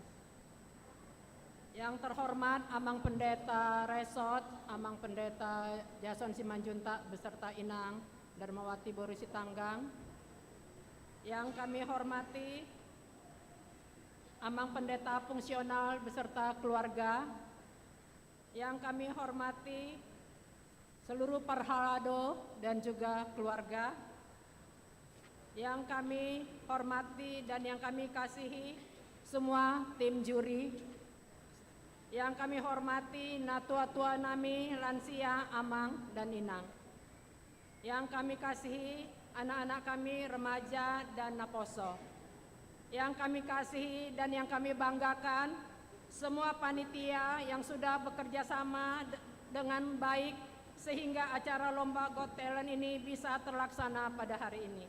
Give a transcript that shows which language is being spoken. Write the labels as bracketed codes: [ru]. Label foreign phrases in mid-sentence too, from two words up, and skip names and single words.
[id] Yang terhormat Amang Pendeta Resort, Amang Pendeta Jason Simanjuntak beserta Inang Darmawati Boru Sitanggang. Yang kami hormati Amang Pendeta Fungsional beserta keluarga. Yang kami hormati seluruh parhalado dan juga keluarga. Yang kami hormati dan yang kami kasihi semua tim juri. Yang kami hormati [bbc] natua-tua nami, [id] lansia, amang, dan inang. Yang kami kasihi anak-anak kami, remaja dan naposo. Yang kami kasihi dan yang kami banggakan semua panitia yang sudah bekerja sama dengan baik sehingga acara Lomba Got Talent ini bisa terlaksana pada hari ini.